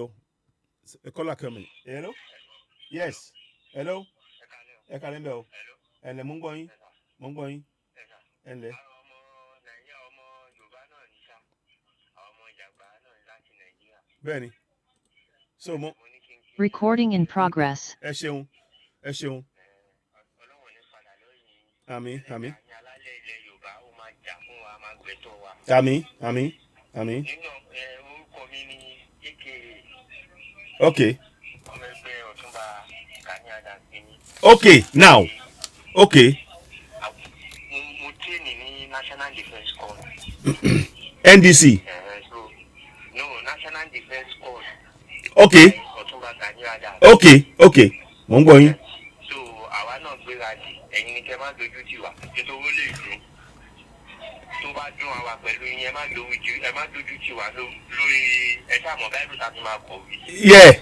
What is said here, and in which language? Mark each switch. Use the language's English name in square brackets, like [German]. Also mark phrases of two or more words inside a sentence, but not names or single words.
[English] A caller coming. Hello? Yes. Hello? Hello? And Mungoing? And Benny. So recording in progress. [Yoruba] Ẹ ṣeun. Àmín. [English] Okay, now. Okay. National Defense Corps. NDC. No, National Defense Corps. [Yoruba] Okay. Mo ń gbọ́ yín. So, àwa náà gbéra dì, ẹ̀yin ni kẹ́ máa dojú tì wá. Nítorí lè dùn. Tó bá dùn àwa pẹ̀lú yín, ẹ má dojú tì wá lórí ẹ̀ṣẹ̀ àmọ̀ báyìí ló ti máa kọ̀wé.